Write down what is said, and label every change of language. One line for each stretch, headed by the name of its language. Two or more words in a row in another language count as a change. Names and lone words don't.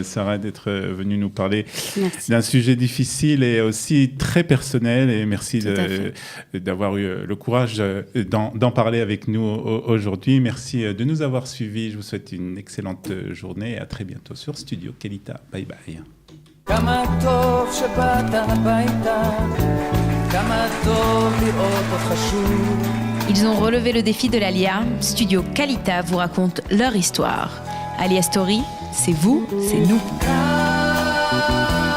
French: Sarah, d'être venue nous parler Merci. d'un sujet difficile et aussi très personnel. Et merci d'avoir eu le courage d'en parler avec nous aujourd'hui. Merci de nous avoir suivis. Je vous souhaite une excellente journée et à très bientôt sur Studio Kelita. Bye bye.
Hebrew: כמה טוב שבאת הביתה, כמה טוב לראות אותך שוב.
French: Ils ont relevé le défi de l'Alia. Studio Kalita vous raconte leur histoire. Alia Story, c'est vous, c'est nous.